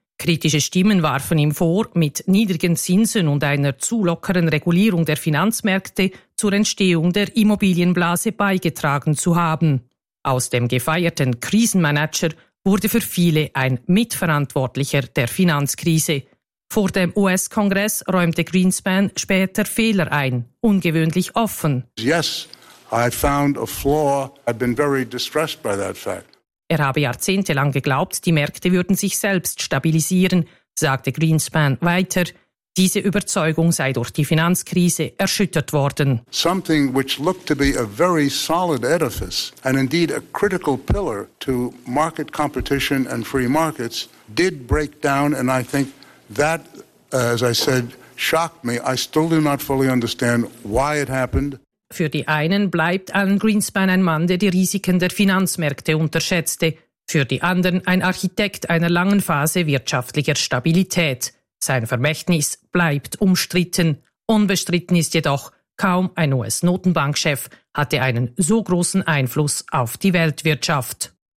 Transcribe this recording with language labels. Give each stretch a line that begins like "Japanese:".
German: Kritische Stimmen warfen ihm vor, mit niedrigen Zinsen und einer zu lockeren Regulierung der Finanzmärkte zur Entstehung der Immobilienblase beigetragen zu haben. Aus dem gefeierten Krisenmanager wurde für viele ein Mitverantwortlicher der Finanzkrise. Vor dem US-Kongress räumte Greenspan später Fehler ein, ungewöhnlich offen.
English: Yes, I found a flaw. I've been very distressed by that fact.
German: Er habe jahrzehntelang geglaubt, die Märkte würden sich selbst stabilisieren, sagte Greenspan weiter. Diese Überzeugung sei durch die Finanzkrise erschüttert worden.
English: Something which looked to be a very solid edifice and indeed a critical pillar to market competition and free markets did break down, and I think that, as I said, shocked me. I still do not fully understand why it happened.
German: Für die einen bleibt Alan Greenspan ein Mann, der die Risiken der Finanzmärkte unterschätzte. Für die anderen ein Architekt einer langen Phase wirtschaftlicher Stabilität. Sein Vermächtnis bleibt umstritten. Unbestritten ist jedoch, kaum ein US-Notenbankchef hatte einen so großen Einfluss auf die Weltwirtschaft.